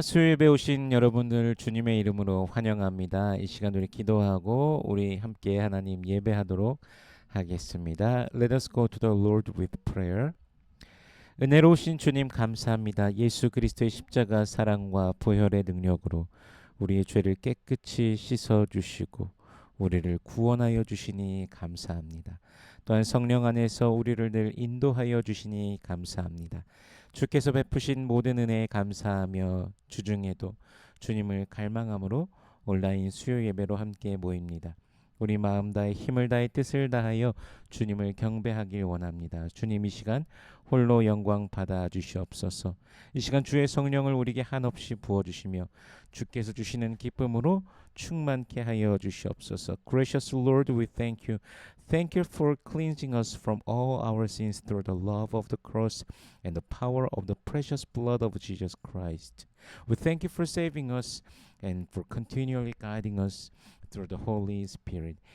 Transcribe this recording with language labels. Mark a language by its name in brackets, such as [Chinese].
[Korean] 수요일에 오신 여러분들 주님의 이름으로 환영합니다. 이 시간 우리 기도하고 우리 함께 하나님 예배하도록 하겠습니다. [English] Let us go to the Lord with prayer. [Korean] 은혜로우신 주님 감사합니다. 예수 그리스도의 십자가 사랑과 보혈의 능력으로 우리의 죄를 깨끗이 씻어 주시고 우리를 구원하여 주시니 감사합니다. 또한 성령 안에서 우리를 늘 인도하여 주시니 감사합니다. 주께서 베푸신 모든 은혜에 감사하며 주중에도 주님을 갈망함으로 온라인 수요 예배로 함께 모입니다. 우리 마음 다해 힘을 다해 뜻을 다하여 주님을 경배하길 원합니다. 주님 이 시간 홀로 영광 받아 주시옵소서. 이 시간 주의 성령을 우리에게 한없이 부어주시며 주께서 주시는 기쁨으로 충만케 하여 주시옵소서. [English] Gracious Lord, we thank you. Thank you for cleansing us from all our sins through the love of the cross and the power of the precious blood of Jesus Christ. We thank you for saving us and for continually guiding us through the Holy Spirit.